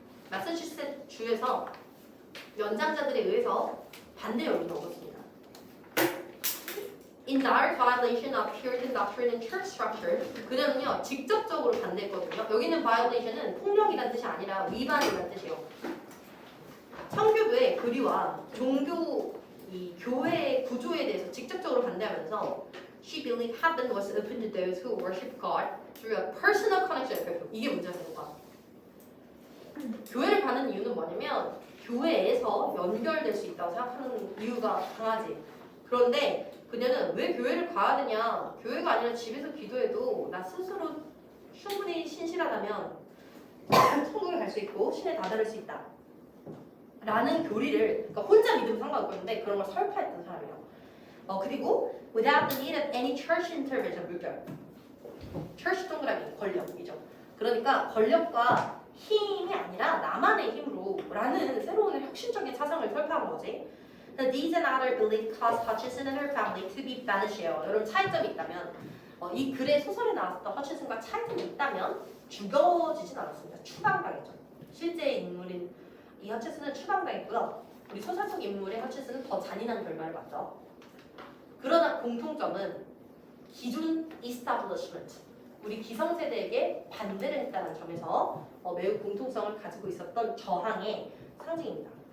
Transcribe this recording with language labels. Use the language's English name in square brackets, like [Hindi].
[Korean] 마사추세츠 주에서 연장자들에 의해서 반대 여론을 얻었습니다. [English] In direct violation of Puritan doctrine and church structure, [Korean] 그녀는요 직접적으로 반대했거든요. 여기는 violation은 폭력이란 뜻이 아니라 위반이란 뜻이에요. 청교도의 교리와 종교 이 교회의 구조에 대해서 직접적으로 반대하면서 [English] She believed heaven was open to those who worship God through a personal connection. [Korean] 이게 문제가 되는 거야. 교회를 가는 이유는 뭐냐면 교회에서 연결될 수 있다고 생각하는 이유가 강하지. 그런데 그녀는 왜 교회를 가야 되냐? 교회가 아니라 집에서 기도해도 나 스스로 충분히 신실하다면 천국에 갈 수 있고 신에 다다를 수 있다. 라는 교리를 그러니까 혼자 믿으면 상관없는데 그런 걸 설파했던 사람이에요. [English] 그리고 without the need of any church intervention, 물결. [Korean] church 동그라미 권력이죠. 그러니까 권력과 힘이 아니라 나만의 힘으로 라는 새로운 혁신적인 사상을 설파한 거지. [English] These and other beliefs caused Hutchinson and her family to be banished. [Korean] 여러분 차이점이 있다면 이 글의 소설에 나왔던 허친슨과 차이점이 있다면 죽어지진 않았습니다. 추방당했죠. 실제 인물인 이 허친슨은 추방당했고요. 우리 소설 속 인물의 허친슨은 더 잔인한 결말을 맞죠. 그러나 공통점은 기존 이스타블리시먼트, 우리 기성세대에게 반대를 했다는 점에서 매우 공통성을 가지고 있었던 저항의 상징입니다.